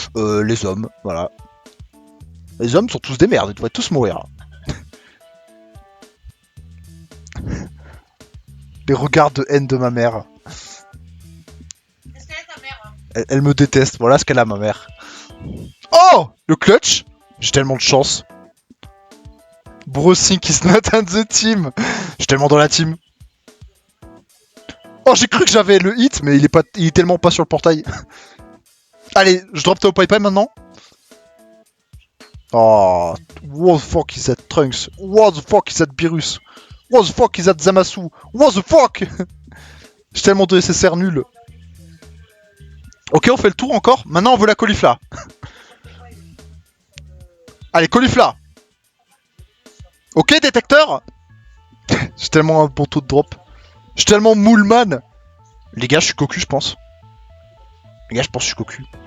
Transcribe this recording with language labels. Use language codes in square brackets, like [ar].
[fr] Les hommes, voilà. Les hommes sont tous des merdes, ils devraient tous mourir. Les regards de haine de ma mère. Qu'est-ce qu'elle est ta mère hein? Elle me déteste, voilà ce qu'elle a ma mère. Oh! Le clutch! J'ai tellement de chance. [en] Bro think is not on the team. [fr] J'ai tellement dans la team. Oh, j'ai cru que j'avais le hit, mais il est tellement pas sur le portail. Allez, je drop Tao Pai Pai maintenant. [en] Oh, what the fuck is that Trunks? What the fuck is that Beerus? What the fuck is that Zamasu? What the fuck? [fr] J'ai tellement de SSR nul. Ok, on fait le tour encore. Maintenant, on veut la caulifla. Allez, caulifla. Ok, détecteur. J'ai tellement un bon taux de drop. Je suis tellement moulman. Les gars, je suis cocu, je pense. Les gars, je pense que je suis cocu.